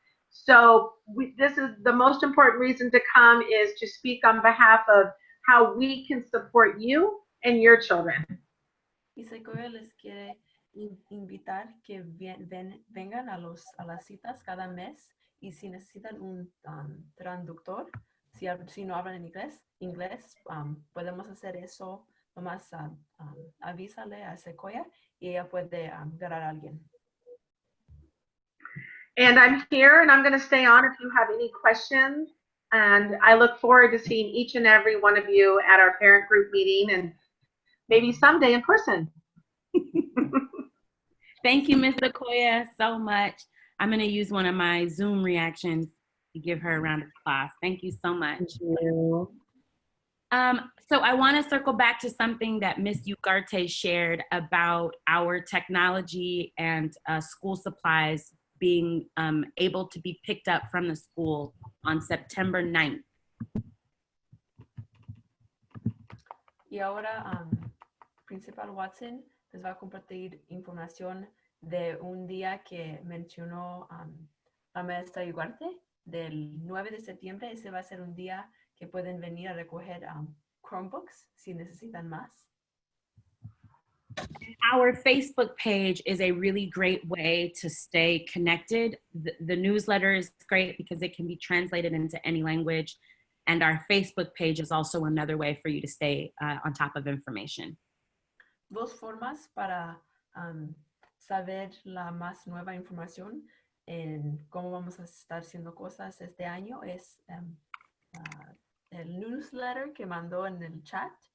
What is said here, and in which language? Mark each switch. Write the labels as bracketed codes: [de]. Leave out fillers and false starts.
[en] So this is the most important reason to come, is to speak on behalf of how we can support you and your children. [es] Y Sequoia les quiere invitar que vengan a las citas cada mes, y si necesitan un traductor, si no hablan en inglés, podemos hacer eso. Nomás avísale a Sequoia y ella puede agarrar a alguien. [en] And I'm here, and I'm going to stay on if you have any questions. And I look forward to seeing each and every one of you at our parent group meeting, and maybe someday in person. Thank you, Ms. Sequoia, so much. I'm going to use one of my Zoom reactions to give her a round of applause. Thank you so much. Thank you. So I want to circle back to something that Miss Ugarte shared about our technology and school supplies being able to be picked up from the school on September 9th. [es] Y ahora, Principal Watson les va a compartir información de un día que mencionó la maestra Ugarte, del 9 de septiembre. Ese va a ser un día que pueden venir a recoger Chromebooks si necesitan más. [en] Our Facebook page is a really great way to stay connected. The newsletter is great because it can be translated into any language. And our Facebook page is also another way for you to stay on top of information. [es] Dos formas para saber la más nueva información en cómo vamos a estar haciendo cosas este año es el newsletter que mandó en el chat.